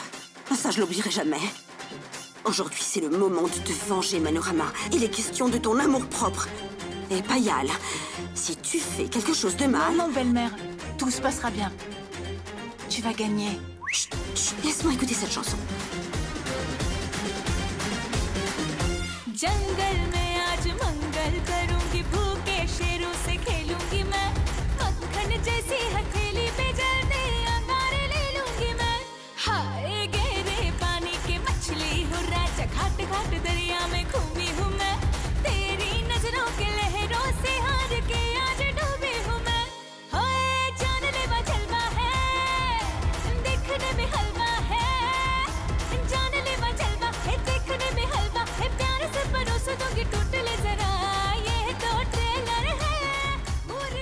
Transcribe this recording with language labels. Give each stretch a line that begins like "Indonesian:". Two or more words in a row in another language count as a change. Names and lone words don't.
French: Ça, je l'oublierai jamais. Aujourd'hui, c'est le moment de te venger, Manorama. Il est question de ton amour-propre. Et Payal, si tu fais quelque chose de mal... Non, belle-mère, tout se passera bien. Tu vas gagner. Chut, chut, laisse-moi écouter cette chanson.
Hindi: जंगल में आज मंगल करूंगी भूखे शेरों से खेलूंगी मैं मक्खन जैसी हथेली पे जलने अंगारे ले लूंगी मैं हाय गहरे पानी के मछली हूँ राजा घाट घाट दरिया में घूमी हूँ मैं तेरी नजरों के लहरों से हार के आज डूबी हूँ मैं हाय जानलेवा जलवा है देखने में हलवा है जानलेवा जलवा है देखने में हलवा है प्यार से परोस दूंगी टोटले जरा ये तो ट्रेलर है पूरी